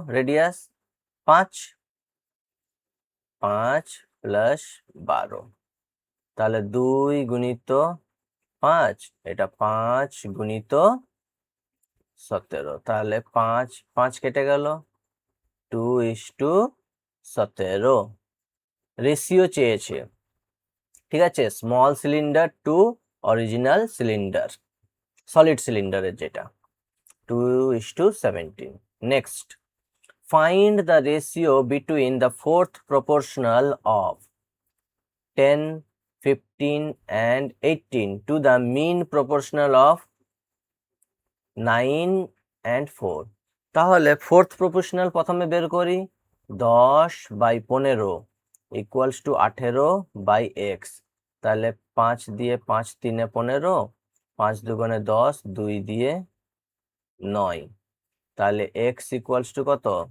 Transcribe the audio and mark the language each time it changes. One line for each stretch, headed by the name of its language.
Bangla: Radius 5, 5 plus 12, তাহলে 2 গুণিত 5, এটা 5 গুণিত 17, তাহলে 5 কেটে গেল, 2:17 রেশিও চেয়েছে, ঠিক আছে, small cylinder two original cylinder, solid সিলিন্ডারের যেটা 2:17।
English: Next, find the ratio between the fourth proportional of 10, 15 and 18 to the mean proportional of 9 and 4।
Bangla: তাহলে ফোর্থ প্রপোর্শনাল প্রথমে বের করি, 10/15 ইকুয়ালস টু 18/x। তাহলে 5 দিয়ে 5 3 15, 5 2 10, 2 দিয়ে 9, তাহলে x ইকুয়ালস টু কত?